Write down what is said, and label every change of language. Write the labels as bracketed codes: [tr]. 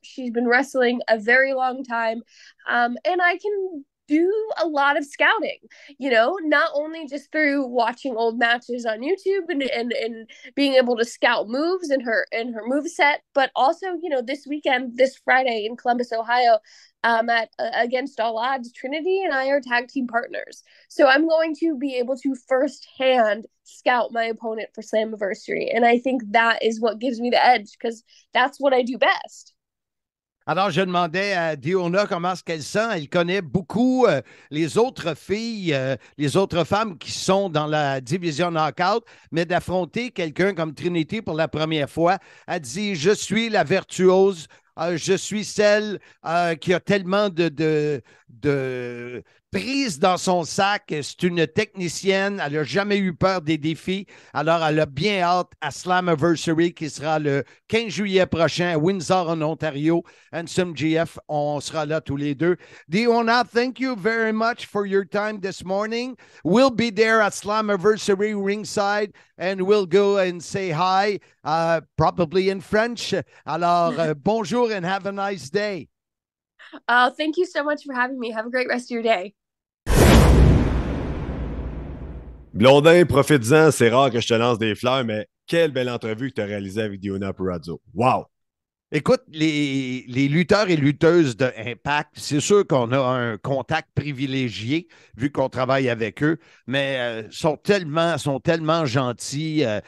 [en] She's been wrestling a very long time, and I can do a lot of scouting, you know, not only just through watching old matches on YouTube and being able to scout moves in her move set, but also, you know, this Friday in Columbus, Ohio, at Against All Odds, Trinity and I are tag team partners. So I'm going to be able to firsthand scout my opponent for Slammiversary. And I think that is what gives me the edge because that's what I do best. [fr] Alors, je demandais à Diona comment est-ce qu'elle sent. Elle connaît beaucoup les autres filles, les autres femmes qui sont dans la division knockout, mais d'affronter quelqu'un comme Trinity pour la première fois, elle dit « Je suis la virtuose, je suis celle qui a tellement de prise dans son sac. C'est une technicienne. Elle n'a jamais eu peur des défis. Alors, elle a bien hâte à Slammiversary qui sera le 15 juillet prochain à Windsor, en Ontario. Handsome GF, on sera là tous les deux. [en] Diona, thank you very much for your time this morning. We'll be there at Slammiversary ringside and we'll go and say hi, probably in French. [fr] Alors, bonjour [en] and have a nice day. Thank you so much for having me. Have a great rest of your day. [fr] Blondin, profites-en, c'est rare que je te lance des fleurs, mais quelle belle entrevue que tu as réalisée avec Diona Purrazzo. Wow! Écoute, les lutteurs et lutteuses de Impact, c'est sûr qu'on a un contact privilégié vu qu'on travaille avec eux, mais sont tellement gentils.